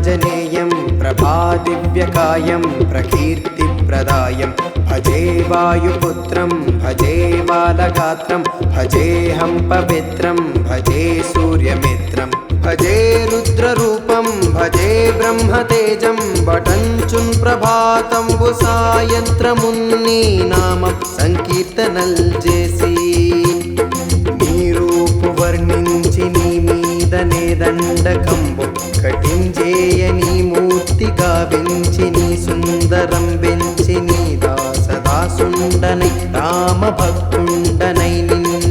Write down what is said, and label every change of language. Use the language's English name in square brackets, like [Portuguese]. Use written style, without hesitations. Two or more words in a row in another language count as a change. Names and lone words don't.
[Sanskrit] प्रमेयं प्रभादिव्यकायं प्रकीर्तिप्रदायं भजे वायुपुत्रं भजे बालगात्रं भजेऽहं पवित्रं भजे सूर्यमित्रं भजे रुद्ररूपं भजे ब्रह्मतेजं वटञ्चुन् [Telugu] ప్రభాతంబు సాయంత్రమున్ని నామం సంకీర్తనల్ చేసి నీ రూపు వర్ణించి నీ మీదనే దండకంబు కటించేయ నీ మూర్తి గావించి నీ సుందరం వెంచి నీ దాసదాసుండనై రామ భక్తుండనై నిన్ను